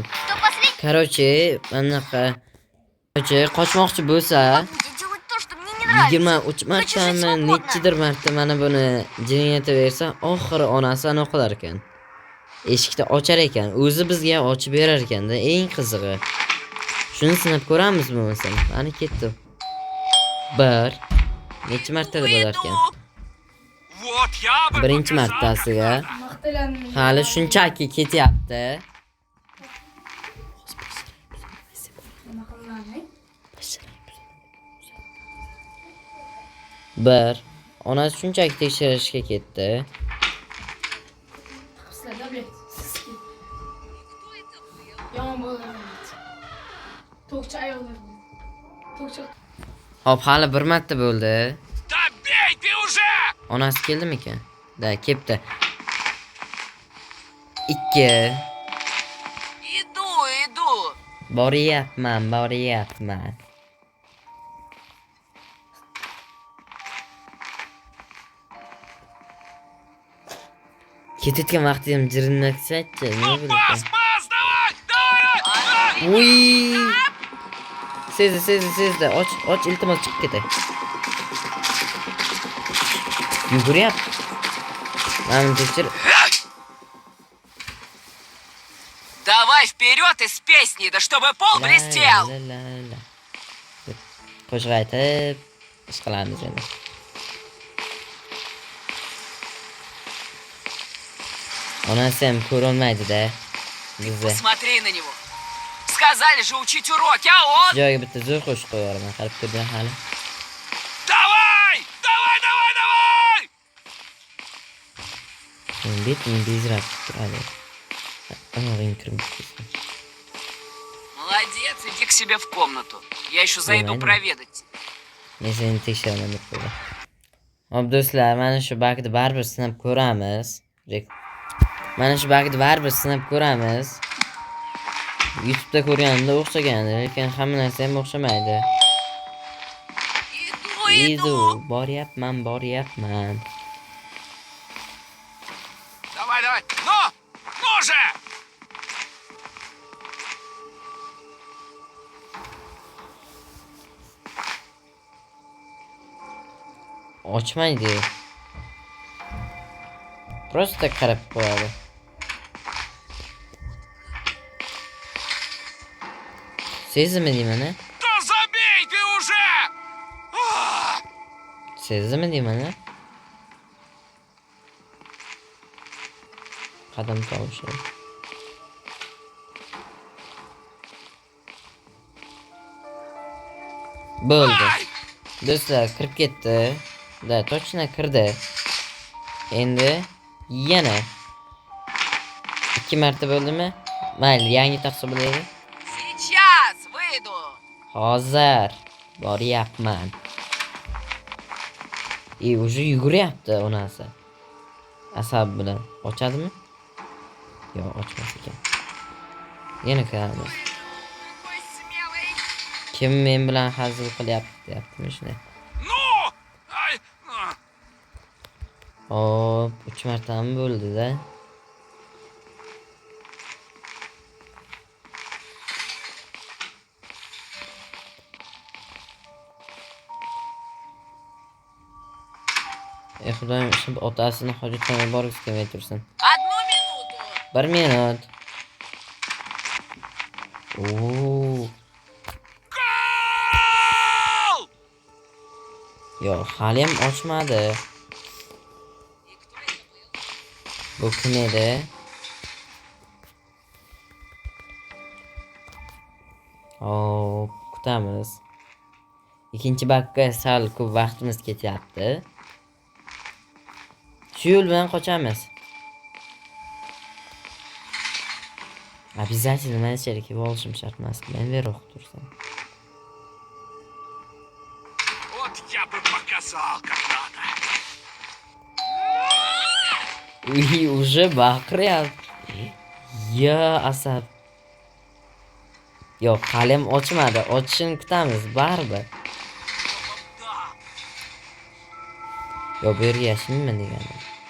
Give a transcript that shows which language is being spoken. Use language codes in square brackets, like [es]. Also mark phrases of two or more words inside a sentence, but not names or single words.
[uz] Короче, qochmoqchi bo'lsa, 23 martami, nechidir marta mana buni jinayataversa, oxiri onasi aniqlar ekan. Eshikni ochar ekan, o'zi bizga ochib berar ekanda, eng qizig'i. Shuni sinab ko'ramiz bo'lmasam. Mana ketdi. Bir necha marta bo'lar ekan. [ru] Вот я бы [uz] Birinchi [ru] показал, [uz] martasiga [ru] как надо. [uz] Maqtalandim. hali shunchaki ketyapti. Nima qilmang? Bir onasi shunchaki tekshirishga ketdi. Sizlarda bet. Sizki. Yomon bo'ladi. To'qcha ayollar. To'qcha. Hop, hali bir marta bo'ldi. [ru] Да бей ты уже! [uz] Onasi keldimikan? Da, kelibdi. 2 [ru] Иду. [uz] boryapman. Ketayotgan vaqtim jirinlaksa-chi, nima [ru] Пас, [uz] bo'larkan? [ru] давай! [uz] Uy! Sezdi. Och, iltimos chiqib ketay. Yuguryapti. Mana tekshir. [ru] Давай вперед из песни, да чтобы пол блестел! [uz] Qo'shiq aytib, ish qilamiz endi. Onasi ham ko'rolmaydi-da bizni. [ru] Посмотри на него. Сказали же учить уроки, а он... [uz] Joyiga bitta zo'r qo'shiq qo'yaman, qarab turdim hali. [ru] Давай! [uz] Betim bezrab turadi. Oyog'ing kirib ketsin. [ru] Молодец, иди к себе в комнату. Я еще зайду Нормально. проведать. [uz] Men seni tekshiraman deb qo'ydim. Hop do'stlar, mana shu bag'ni baribir sinab ko'ramiz. YouTube'da ko'rganimda o'xshagandi, lekin hamma narsa ham o'xshamaydi. Idu, boryapman. [ru] Давай. Ну же! [uz] Ochmaydi. Просто qarab qo'yadi. Sezdimi deyman, a? [ru] Да забей ты уже! [uz] Sezdimi deyman, a? Qadam tovushi. Bo'ldi. Do'stlar, kirib ketdi. [ru] Да, точно [uz] kirdi. Endi yana 2 marta bo'ldimi? Mayli, yangi hisoblaylik. [ru] Сейчас выйду. [uz] Hozir boryapman. Уже yuguryapti onasi. Asab bilan ochadimi? Yo'q, ochmas ekan. Yana kiramiz. [ru] Какой смелый. [uz] Kim men bilan hazil qilyapti, deyaptimi shuni. [ru] Ну! Ай! [uz] Hop, 3 martami bo'ldi-da. Xudoyim, shu otasini hojatxonaga borgisi kelmay tursin. [ru] 1 минуту. [uz] 1 minut. Oo. [ru] Гол! [uz] Yo'q, hali ham ochmadi. [ru] И кто это был? [uz] Bu kim edi? Hop, kutamiz. Ikkinchi bakka sal ko'p vaqtimiz ketyapti. Shu yo'l bilan qochamiz. Обязательно mana shu yerga kelib olishim shart emas. Men veroq tursam. [ru] Вот я бы показал, как надо. [uz] Uy, уже baqiryapti. Ya asab. Yo'q, hali ham ochmadi. Ochishini kutamiz, baribir. [ru] Да. [uz] Yo'q, bu yerga yashayman deganim.